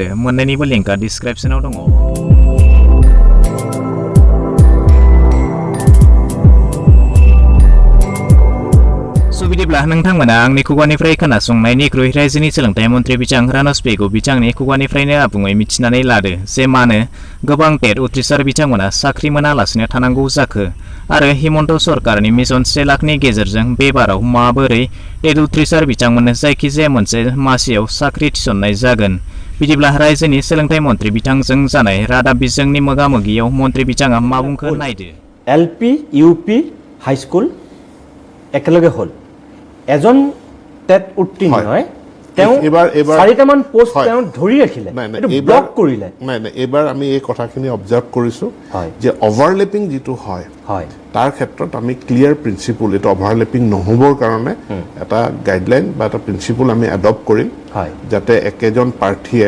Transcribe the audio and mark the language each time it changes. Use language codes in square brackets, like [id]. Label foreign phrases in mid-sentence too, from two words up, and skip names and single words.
[brx] मोन्नैनिबो लिंकआ डिसक्रिप्शनाव दङ। बिदिब्ला नोंथांमोना आंनि खुगानिफ्राय खोनासंनायनिख्रुइ रायजोनि सोलोंथाइ मन्त्रि बिथां रानस पेगु बिथांनि खुगानिफ्रायनो आबुङै मिथिनानै लादो जे मानो गोबां टेट उथ्रिसार बिथांमोना साख्रि मोनालासिनो थानांगौ जाखो आरो हिमन्त सरकारनि मिशन 1 लाखनि गेजेरजों बे बाराव माबोरै टेट उथ्रिसार बिथांमोननो जायखिजाया मोनसे मासियाव साख्रि थिसननाय जागोन। बिदिब्ला रायजोनि सोलोंथाइ मन्त्रि बिथांजों जानाय रादाब बिजोंनि मोगा-मोगियाव मन्त्रि बिथाङा मा बुंखो नायदो। [as] एलपि, इउपि, [en] high school [as] একেলগে হ'ল। এজন টেট উত্তীৰ্ণ হয়, তেওঁ চাৰিটামান পোষ্ট তেওঁ ধৰি ৰাখিলে, এইটো ব্লক কৰিলে। নাই এবাৰ আমি এই কথাখিনি অবজাৰ্ভ কৰিছোঁ যে অভাৰলেপিং যিটো হয় তাৰ ক্ষেত্ৰত আমি [en] clear principle, [as] এইটো অভাৰলেপিং নহ'বৰ কাৰণে এটা গাইডলাইন বা এটা প্ৰিন্সিপল আমি এডপ্ট কৰিম যাতে একেজন প্ৰাৰ্থীয়ে